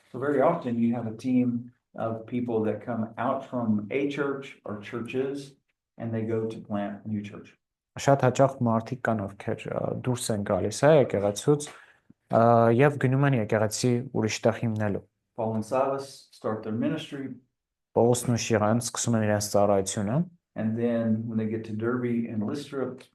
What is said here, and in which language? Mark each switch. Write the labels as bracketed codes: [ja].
[en] So very often you have a team of people that come out from a church or churches and they go to plant a new church. [hy] Շատ հաճախ մարդիկ կան, ովքեր դուրս են գալիս եկեղեցուց եւ գնում են եկեղեցի ուրիշ տեղ հիմնելու։ [en] Paul and Silas start their ministry, [hy] Պողոսն ու Շիրան սկսում են իրենց ծառայությունը, [en] and then when they get to Derbe and Lystra,